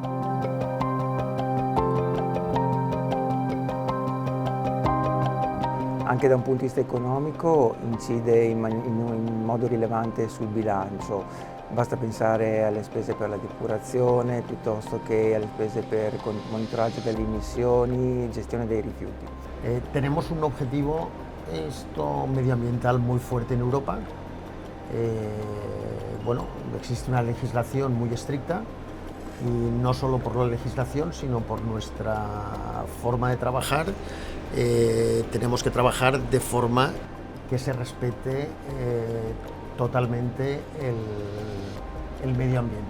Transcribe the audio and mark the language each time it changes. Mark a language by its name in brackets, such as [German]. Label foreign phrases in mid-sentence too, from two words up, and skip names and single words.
[Italian] Anche da un punto di vista economico incide in modo rilevante sul bilancio. Basta pensare alle spese per la depurazione piuttosto che alle spese per il monitoraggio delle emissioni, gestione dei rifiuti. [Spanish] Tenemos un objetivo medioambiental muy fuerte en Europa. Bueno, existe una legislación muy estricta y no solo por la legislación, sino por nuestra forma de trabajar. Tenemos que trabajar de forma que se respete totalmente el medio ambiente.